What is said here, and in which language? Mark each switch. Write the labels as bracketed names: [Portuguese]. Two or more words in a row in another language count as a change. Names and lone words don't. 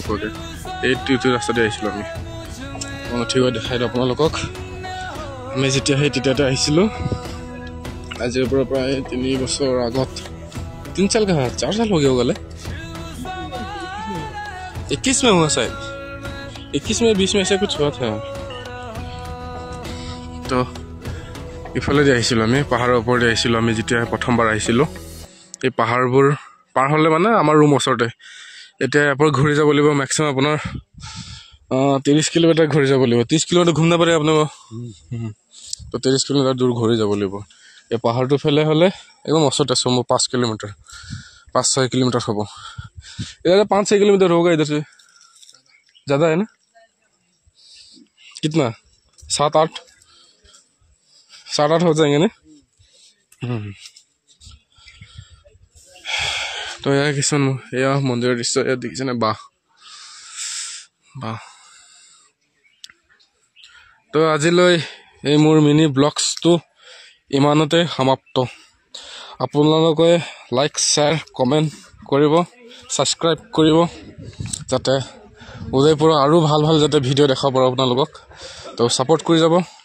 [Assamese] ওপৰতে এইটো ৰাস্তাতে আহিছিলোঁ আমি মই ঠিক হৈ দেখাই দিওঁ আপোনালোকক আমি যেতিয়া সেই তেতিয়াতে আহিছিলোঁ আজিৰ পৰা প্ৰায় 3 বছৰ আগত [Hindi] 3 साल का 4 साल हो गया होगा 21 में हुआ शायद 21 में 20 में ऐसा कुछ हुआ था [Assamese] তো ইফালে যে আহিছিলোঁ আমি পাহাৰৰ ওপৰতে আহিছিলোঁ আমি যেতিয়া প্ৰথমবাৰ আহিছিলোঁ এই পাহাৰবোৰ পাৰ হ'লে মানে আমাৰ ৰুম ওচৰতে এতিয়া ইয়াৰ পৰা ঘূৰি যাব লাগিব মেক্সিমাম আপোনাৰ 30 কিলোমিটাৰ ঘূৰি যাব লাগিব 30 কিলোমিটাৰ ঘূৰিব পাৰে আপোনাক তো 30 কিলোমিটাৰ দূৰ ঘূৰি যাব লাগিব এই পাহাৰটো ফেলে হ'লে একদম ওচৰতে আছে মোৰ 5 किलोमीटर 5-6 किलोमीटर হ'ব [Hindi] इधर 5-6 किलोमीटर होगा इधर से ज़्यादा है ना कितना 7-8 हो जाएंगे ना [Assamese] তো এয়া কিছুমান এয়া মন্দিৰৰ দৃশ্য এয়া দেখিছেনে বাহ তো আজিলৈ এই মোৰ মিনি ব্লগছটো ইমানতে সমাপ্ত আপোনালোকে লাইক শ্বেয়াৰ কমেণ্ট কৰিব ছাবস্ক্ৰাইব কৰিব যাতে উদয়পুৰৰ আৰু ভাল ভাল যাতে ভিডিঅ' দেখাব পাৰোঁ আপোনালোকক তো ছাপোৰ্ট কৰি যাব